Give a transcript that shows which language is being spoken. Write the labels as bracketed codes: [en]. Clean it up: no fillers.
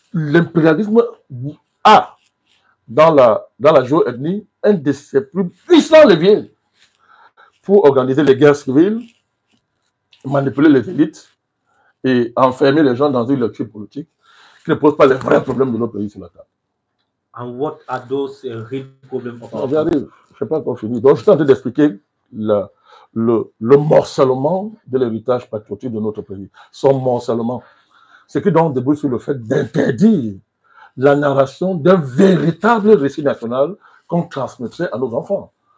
[fr] L'impérialisme a, dans la géoethnie, un de ses plus puissants leviers pour organiser les guerres civiles, manipuler les élites et enfermer les gens dans une lecture politique qui ne pose pas les vrais problèmes de notre pays sur la table. [en] And what are those real problems of our [fr] J'arrive, je ne sais pas encore fini. Donc, je suis en train d'expliquer le morcellement de l'héritage patriotique de notre pays. Son morcellement. Ce qui donc débouche sur le fait d'interdire la narration d'un véritable récit national qu'on transmettrait à nos enfants.